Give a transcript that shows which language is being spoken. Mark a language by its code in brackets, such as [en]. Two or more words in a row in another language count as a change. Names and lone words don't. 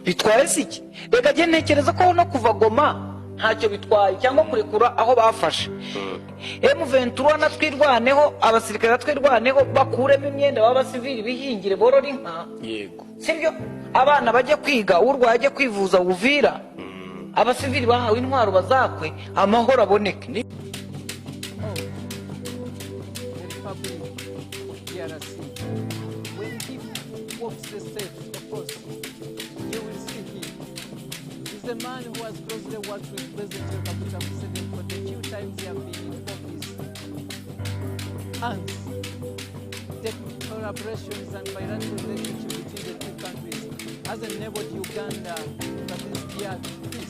[rw] bitwaye siki reka je ntekereza ko no kuva Goma ntacyo bitwaye cyangwa kurekura aho bafashe M23 natwirwaneho abasirikare natwirwaneho bakuremo imyenda b'abasivili bihingire borora inka yego sibyo abana bajye kwiga urwaye ajye kwivuza Uvira abasivili bahawe intwaro bazakwe amahoro aboneke [en] The man who has closely worked with President Kaguta Museveni for the few times he has been in office, and the collaborations and bilateral relationship between the two countries has enabled Uganda to at least get peace.